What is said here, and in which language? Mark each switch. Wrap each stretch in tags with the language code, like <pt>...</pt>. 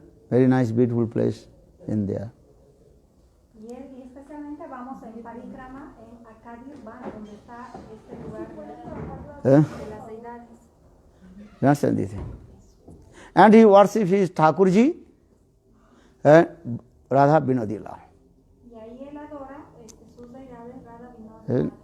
<en>Very nice, beautiful place in there.</en> <es>Y especialmente vamos en Parikrama en Akadirvan, donde está este lugar de las deidades.</es> <en>You understand this thing? And he worships his Thakurji, Radha Vinodi Lal.</en> <es>Y ahí él adora sus deidades Radha Vinodi Lal.</es>